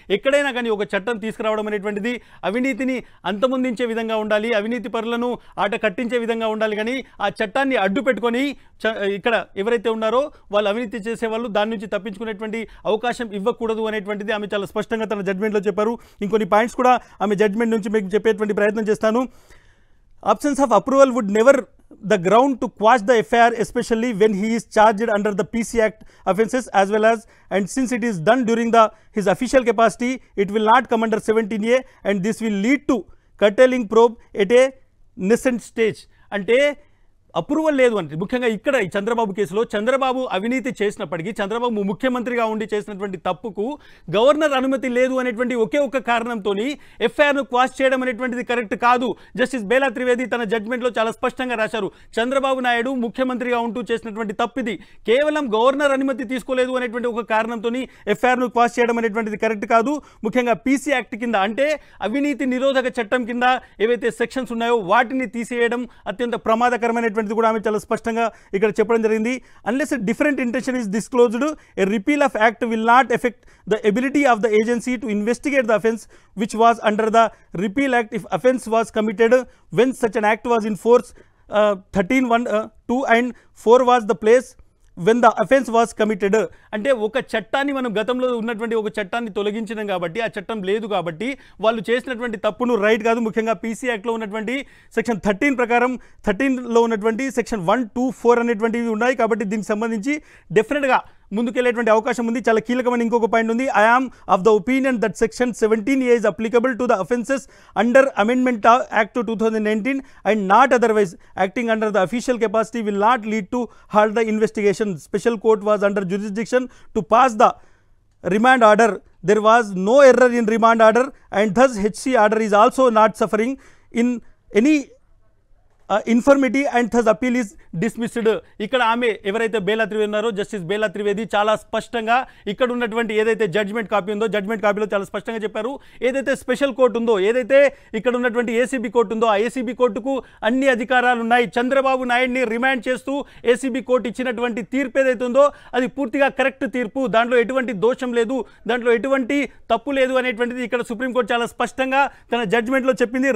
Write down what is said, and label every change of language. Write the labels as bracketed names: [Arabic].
[Telugu] ఎక్కడైనా కానీ ఒక చట్టం తీసుకురావడం అనేటువంటిది అవినీతిని అంతమొందించే విధంగా ఉండాలి, అవినీతి పరులను ఆట కట్టించే విధంగా ఉండాలి. కానీ ఆ చట్టాన్ని అడ్డు పెట్టుకొని ఇక్కడ ఎవరైతే ఉన్నారో వాళ్ళు అవినీతి చేసేవాళ్ళు దాని నుంచి తప్పించుకునేటువంటి అవకాశం ఇవ్వకూడదు అనేటువంటిది ఆమె చాలా స్పష్టంగా తన జడ్జిమెంట్లో చెప్పారు. ఇంకొన్ని పాయింట్స్ కూడా ఆమె జడ్జిమెంట్ నుంచి మీకు చెప్పేటువంటి ప్రయత్నం చేస్తాను. [English] Absence of approval would never the ground to quash the FIR, especially when he is charged under the PC Act offences as well as, and since it is done during his official capacity, it will not come under 17A, and this will lead to curtailing probe at a nascent stage. [Telugu] అంటే approval లేదు అంటే ముఖ్యంగా ఇక్కడ ఈ చంద్రబాబు కేసులో చంద్రబాబు అవినీతి చేసినప్పటికీ, చంద్రబాబు ముఖ్యమంత్రిగా ఉండి చేసినటువంటి తప్పుకు గవర్నర్ అనుమతి లేదు అనేటువంటి ఒకే ఒక్క కారణంతో ఎఫ్ఐఆర్ను క్వాష్ చేయడం అనేటువంటిది కరెక్ట్ కాదు. జస్టిస్ బేలా త్రివేది తన జడ్జిమెంట్లో చాలా స్పష్టంగా రాశారు. చంద్రబాబు నాయుడు ముఖ్యమంత్రిగా ఉంటూ చేసినటువంటి తప్పిది, కేవలం గవర్నర్ అనుమతి తీసుకోలేదు అనేటువంటి ఒక కారణంతో ఎఫ్ఐఆర్ను క్వాష్ చేయడం అనేటువంటిది కరెక్ట్ కాదు. ముఖ్యంగా PC యాక్ట్ కింద అంటే అవినీతి నిరోధక చట్టం కింద ఏవైతే సెక్షన్స్ ఉన్నాయో వాటిని తీసేయడం అత్యంత ప్రమాదకరమైనటువంటి అనేటువంటిది కూడా ఆమె చాలా స్పష్టంగా ఇక్కడ చెప్పడం జరిగింది. [English] Unless a different intention is disclosed, a repeal of act will not affect the ability of the agency to investigate the offence which was under the repeal act if offence was committed when such an act was in force. 13(1)(2 and 4 was the place when the offense was committed. [Telugu] అంటే ఒక చట్టాన్ని మనం గతంలో ఉన్నటువంటి ఒక చట్టాన్ని తొలగించినాం కాబట్టి ఆ చట్టం లేదు కాబట్టి వాళ్ళు చేసినటువంటి తప్పును రైట్ కాదు. ముఖ్యంగా పీసీ యాక్ట్లో ఉన్నటువంటి సెక్షన్ 13 ప్రకారం 13లో ఉన్నటువంటి సెక్షన్ 1, 2, 4 అనేటువంటివి ఉన్నాయి కాబట్టి దీనికి సంబంధించి డెఫినెట్గా ముందుకెళ్ళేటువంటి అవకాశం ఉంది. చాలా కీలకమైన ఇంకొక పాయింట్ ఉంది. [English] I am of the opinion that section 17A is applicable to the offences under Amendment Act 2019 and not otherwise. Acting under the official capacity will not lead to halt the investigation. Special court was under jurisdiction to pass the remand order. There was no error in remand order and thus HC order is also not suffering in any infirmity and thus appeal is dismissed. [Telugu] ఇక్కడ ఆమె ఎవరైతే బేలా త్రివేది ఉన్నారో justice Bela Trivedi చాలా స్పష్టంగా ఇక్కడ ఉన్నటువంటి ఏదైతే judgement copy ఉందో జడ్జ్మెంట్ కాపీలో చాలా స్పష్టంగా చెప్పారు. ఏదైతే స్పెషల్ కోర్టు ఉందో, ఏదైతే ఇక్కడ ఉన్నటువంటి ఏసీబీ కోర్టు ఉందో, ఆ ఏసీబీ కోర్టుకు అన్ని అధికారాలు ఉన్నాయి. చంద్రబాబు నాయుడిని రిమాండ్ చేస్తూ ఏసీబీ కోర్టు ఇచ్చినటువంటి తీర్పు ఏదైతే ఉందో అది పూర్తిగా కరెక్ట్ తీర్పు, దాంట్లో ఎటువంటి దోషం లేదు, దాంట్లో ఎటువంటి తప్పు లేదు అనేటువంటిది ఇక్కడ సుప్రీంకోర్టు చాలా స్పష్టంగా తన జడ్జ్మెంట్లో చెప్పింది.